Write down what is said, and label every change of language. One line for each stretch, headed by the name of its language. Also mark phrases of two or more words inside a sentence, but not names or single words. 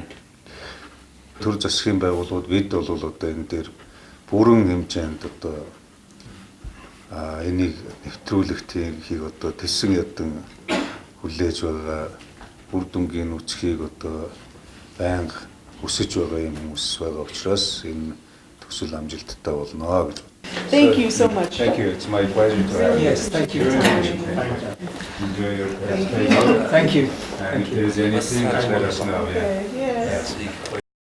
Mongolian: Төр засгийн байгууллагууд бид бол одоо энэ дээр бүрэн хэмжээнд одоо энийг нэвтрүүлэх тиймхийг одоо тэсэн ядан хүлээж байгаа үр дүнгийн үсгийг одоо байнга өсөж байгаа юм хүмүүс байгаа учраас энэ төсөл амжилттай болно гэж.
English: Thank you so much. Thank you. It's my pleasure to have you. Yes, thank you very much. Enjoy your Thank you. And if there's anything, let us know. Okay, yes.